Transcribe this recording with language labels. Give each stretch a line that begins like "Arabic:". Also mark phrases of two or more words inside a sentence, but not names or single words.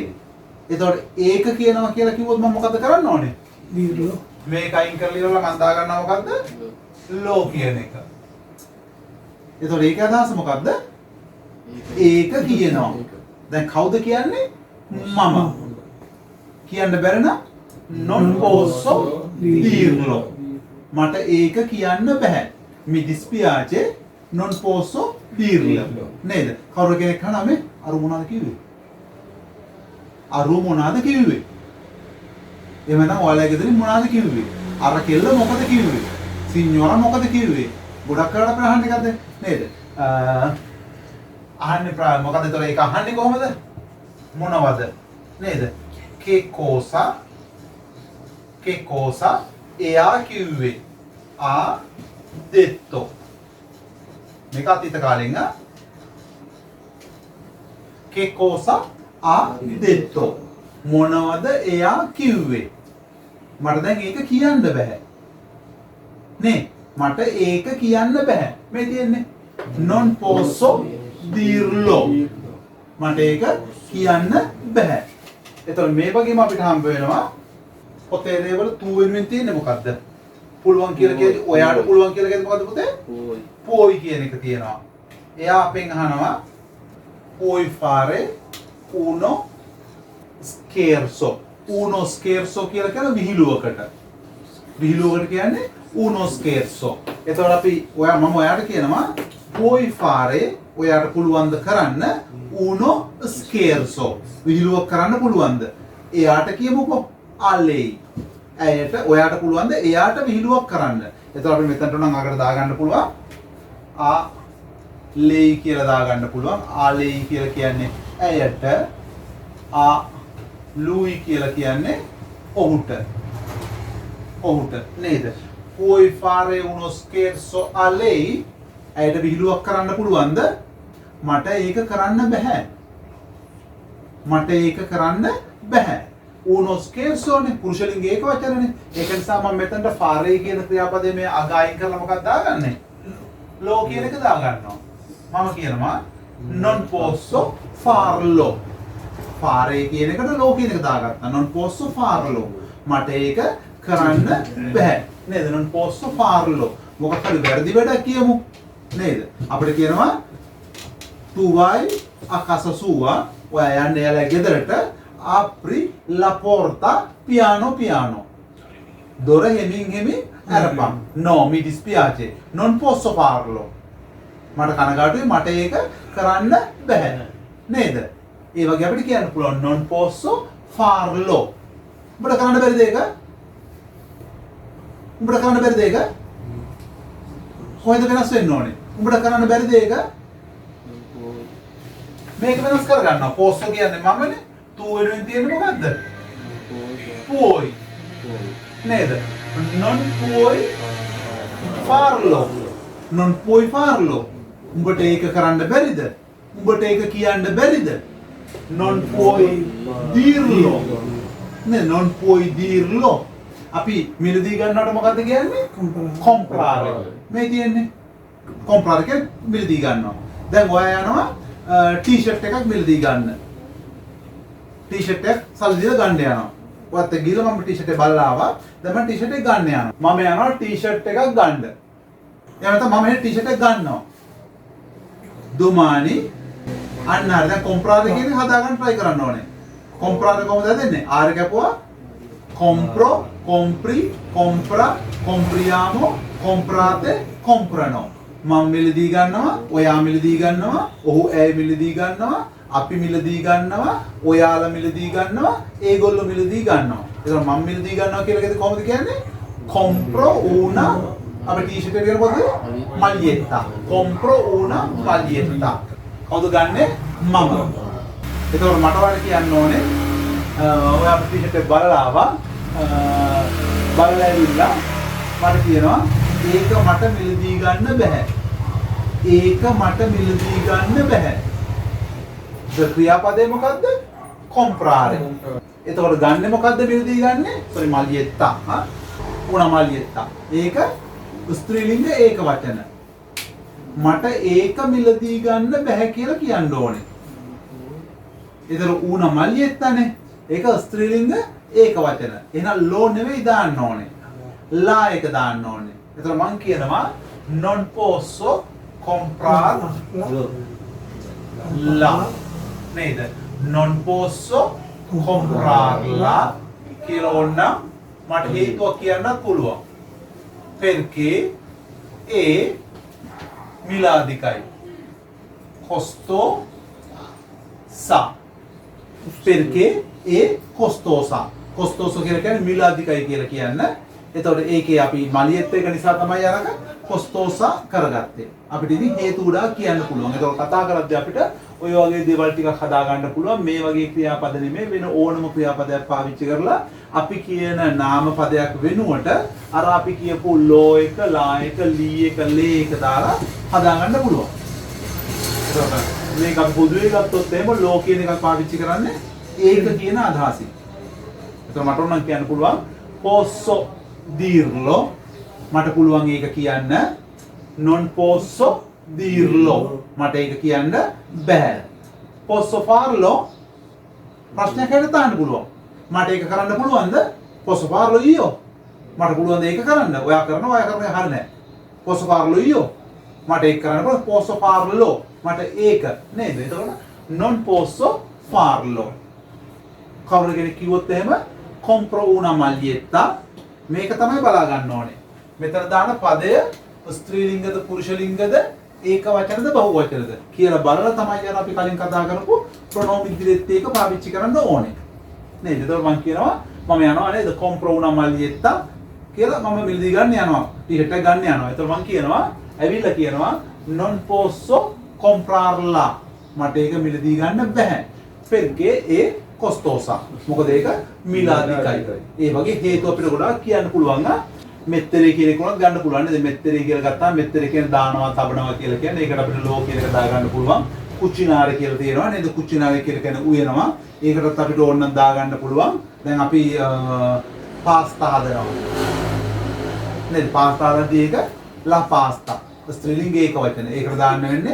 Sinhala: එතකොට ඒක කියනවා කියලා කිව්වොත් මම මොකද කරන්න ඕනේ? දීරෝ. මේක අයින් කරලා ඉවරලා මම දා ගන්නවා මොකද්ද? ලෝ කියන එක. එතකොට ඒකේ අදහස මොකද්ද? ඒක කියනවා. දැන් කවුද කියන්නේ? මම. කියන්න බැරි නම්
Italian: non posso dirlo.
Sinhala: මට ඒක කියන්න බෑ.
Italian: Mi dispiace non posso dirlo.
Sinhala: නේද? කවුරු කෙනෙක් අහනවා මේ අරු මොනවද කිව්වේ? අරු මොනවද කිව්වේ? එහෙම නැත්නම් ඔයාලගේ ගෙදරින් මොනවද කිව්වේ? අර කෙල්ල මොකද කිව්වේ? සිඤ්ඤෝරා මොකද කිව්වේ? ගොඩක් කරලා අපිට අහන්න එකක්ද නේද? අහන්නේ මොකද ඒතර ඒක අහන්නේ කොහමද? මොනවද? නේද?
Italian: che cosa eha කිව්වේ? ha detto. මේක අතීත කාලෙන් che cosa ha detto.
Sinhala: මොනවද එයා කිව්වේ? මට දැන් ඒක කියන්න බෑ. නේ මට ඒක කියන්න බෑ. මේ තියෙන්නේ
Italian: non posso dirlo.
Sinhala: මට ඒක කියන්න බෑ. එතකොට මේ වගේම අපිට හම්බ වෙනවා පොතේ දේවල් tu වෙනුවෙන් තියෙන්නේ මොකද්ද? පුළුවන් කියලා කියන්නේ ඔයාට පුළුවන් කියලා කියන්නේ මොකද්ද පුතේ? පොයි කියන එක තියෙනවා. එයා අපෙන් අහනවා
Italian: puoi fare uno scherzo. uno scherzo
Sinhala: කියලා කියන විහිළුවකට. විහිළුවකට කියන්නේ
Italian: uno scherzo.
Sinhala: එතකොට අපි මම ඔයාට කියනවා
Italian: puoi fare
Sinhala: ඔයාට පුළුවන්ද කරන්න
Italian: uno scherzo.
Sinhala: විහිළුවක් කරන්න පුළුවන්ද? එයාට කියමුකෝ alei. ඇයට ඔයාට පුළුවන්ද එයාට විහිළුවක් කරන්න? එතකොට අපි මෙතනට නම් අකට දාගන්න පුළුවන් lei කියලා දාගන්න පුළුවන්. alei කියලා කියන්නේ ඇයට, lui කියලා කියන්නේ ඔහුට. ඔහුට නේද?
Italian: puoi fare uno scherzo a lei
Sinhala: ඇයට විහිළුවක් කරන්න පුළුවන්ද? මට ඒක කරන්න බෑ. මට ඒක කරන්න බෑ.
Italian: uno scherzo
Sinhala: නේ පුරුෂ ලිංග ඒක වචනනේ. ඒක නිසා මම මෙතනට fare කියන ක්‍රියාපදයේ මේ අග අයින් කරලා මොකක්ද දාගන්නේ? lo කියන එක දාගන්නවා. මම කියනවා
Italian: non posso farlo.
Sinhala: fare කියන එකට lo කියන එක දාගත්තා.
Italian: non posso farlo.
Sinhala: මට ඒක කරන්න බෑ. නේද?
Italian: non posso farlo.
Sinhala: මොකක් හරි වැරදි වැඩක් කියමු. නේද? අපිට කියනවා
Italian: tu vai a casa sua.
Sinhala: ඔයා යන්නේ යාළුවා ගෙදරට
Italian: apri la porta piano piano.
Sinhala: දොර හෙමින් හෙමින් අරපන්.
Italian: no mi dispiace. non posso farlo.
Sinhala: මට කනගාටුයි මට ඒක කරන්න බෑ. නේද? ඒ වගේ අපිට කියන්න පුළුවන්
Italian: non posso farlo.
Sinhala: උඹට කරන්න බැරිද ඒක? උඹට කරන්න බැරිද ඒක? කොහෙද වෙනස් වෙන්න ඕනේ? උඹට කරන්න බැරිද ඒක? මේක වෙනස් කරගන්නවා. posso කියන්නේ මමනේ. tu වෙනුවෙන් තියෙන්නේ මොකද්ද? puoi.
Italian: නේද? non puoi farlo. non puoi farlo.
Sinhala: උඹට ඒක කරන්න බැරිද? උඹට ඒක කියන්න බැරිද?
Italian: non puoi dirlo. නේ non puoi dirlo.
Sinhala: අපි මිලදී ගන්නවට මොකද්ද කියන්නේ? comprare. මේ තියෙන්නේ comprare කියන්නේ මිලදී ගන්නවා. දැන් ඔයා යනවා ටී-ෂර්ට් එකක් මිලදී ගන්න. ටී-ෂර්ට් එක සල්ලි දීලා ගන්න යනවා. ඔයත් ගිහලා මම ටී-ෂර්ට් එක බලලා ආවා. දැන් මම ටී-ෂර්ට් එක ගන්න යනවා. මම යනවා ටී-ෂර්ට් එකක් ගන්න. එහෙනම් මම මේ ටී-ෂර්ට් එක ගන්නවා. domani අන්න හරි දැන් comprare කියන එක හදාගන්න try කරන්න ඕනේ.
Italian: comprare
Sinhala: කොහොමද හදන්නේ?
Italian: r කැපුවා compro, compri, compra, compriamo, comprate, comprano.
Sinhala: මම මිලදී ගන්නවා, ඔයා මිලදී ගන්නවා, ඔහු ඇය මිලදී ගන්නවා, අපි මිලදී ගන්නවා, ඔයාලා මිලදී ගන්නවා, ඒගොල්ලෝ මිලදී ගන්නවා. ඒතර මම මිලදී ගන්නවා කියලා කියද කොහොමද කියන්නේ?
Italian: compro una
Sinhala: අපි ටී-ෂර්ට් එක කියන පොතේ maglietta.
Italian: compro una maglietta.
Sinhala: කවුද ගන්නෙ? මම. ඒතකොට මට වල කියන්න ඕනේ ඔයා ටී-ෂර්ට් එක බලලා ආවා. බලලා ඇවිල්ලා මට කියනවා ඒක මට මිලදී ගන්න බෑ. ඒක මට මිලදී ගන්න බෑ. ක්‍රියාපදේ මොකද්ද? comprare. එතකොට ගන්නෙ මොකද්ද මිලදී ගන්නෙ? sorry maglietta.
Italian: una maglietta.
Sinhala: ඒක ස්ත්‍රීලිංග ඒක වචන. මට ඒක මිලදී ගන්න බෑ කියලා කියන්න ඕනේ. ඒතර
Italian: una maglietta
Sinhala: නේ. ඒක ස්ත්‍රීලිංග ඒක වචන. එහෙනම් lo නෙවෙයි දාන්න ඕනේ. la එක දාන්න ඕනේ. එතකොට මම කියනවා
Italian: non posso comprare la
Sinhala: නේද?
Italian: non posso comprarla
Sinhala: කියලා ඕන මට හේතුවක් කියන්නත් පුළුවන්.
Italian: perché è miladikai costosa. perché è costosa.
Sinhala: costoso කියලා කියන්නේ miladikai කියලා කියන්නේ. එතකොට ඒකේ අපි මලියෙත් එක නිසා තමයි අරක කොස්තෝසා කරගත්තේ. අපිට ඉතින් හේතු උඩා කියන්න පුළුවන්. ඒතකොට කතා කරද්දී අපිට ඔය වගේ දේවල් ටිකක් හදා ගන්න පුළුවන්. මේ වගේ ක්‍රියාපද නෙමෙයි වෙන ඕනම ක්‍රියාපදයක් පාවිච්චි කරලා අපි කියන නාම පදයක් වෙනුවට අර අපි කියපු ලෝ එක, ලා එක, ලී එක, ලේ එක දාලා හදා ගන්න පුළුවන්. ඒතකොට මේක අපි පොදුවේ ගත්තොත් එහෙම ලෝ කියන එකක් පාවිච්චි කරන්නේ ඒක කියන අදහසින්. ඒතකොට මට උනම් කියන්න පුළුවන්
Italian: posso dirlo
Sinhala: මට පුළුවන් ඒක කියන්න
Italian: non posso dirlo
Sinhala: මට ඒක කියන්න බෑ
Italian: posso farlo
Sinhala: ප්‍රශ්නයක් හැට තාන්න පුළුවන් මට ඒක කරන්න පුළුවන්ද
Italian: posso farlo io
Sinhala: මට පුළුවන්ද ඒක කරන්න ඔයා කරනවා ඔයා කරන්නේ හරිය නෑ
Italian: posso farlo io
Sinhala: මට ඒක කරන්න පුළුවන්
Italian: posso farlo
Sinhala: මට ඒක නේද එතකොට
Italian: non posso farlo
Sinhala: කවුරු කෙනෙක් කිව්වොත් එහෙම
Italian: compro una maglietta
Sinhala: මේක තමයි බලා ගන්න ඕනේ මෙතන දාන පදය ස්ත්‍රීලිංගද පුරුෂලිංගද ඒක වචනද බහු වචනද කියලා බලලා තමයි යන අපි කලින් කතා කරපු ප්‍රොනෝම් ඉදිරියත් ඒක පාවිච්චි කරන්න ඕනේ නේද එතකොට මම කියනවා මම යනවා නේද
Italian: compro una maglietta
Sinhala: කියලා මම මිලදී ගන්න යනවා ටිකට් එක ගන්න යනවා එතකොට මම කියනවා ඇවිල්ලා කියනවා
Italian: non posso comprarla
Sinhala: මට ඒක මිලදී ගන්න බෑ
Italian: perché è costosa
Sinhala: මොකද ඒක මිලාදිකයි ඒ වගේ හේතු අපිට ගොඩාක් කියන්න පුළුවන් මෙත්තරේ කියන එක උනත් ගන්න පුළුවන් නේද මෙත්තරේ කියලා ගත්තාම මෙත්තරේ කියන්නේ දානවා තබනවා කියලා කියන්නේ ඒකට අපිට ලෝ කියන එක දා ගන්න පුළුවන් කුචිනාර කියලා තියෙනවා නේද කුචිනාර කියලා කියන්නේ උයනවා ඒකටත් අපිට ඕන නම් දා ගන්න පුළුවන් දැන් අපි පාස්තා හදනවා නේද පාස්තා හදද්දී ඒක ලා පාස්තා ස්ත්‍රීලිංග ඒක වචන ඒකට දාන්න වෙන්නේ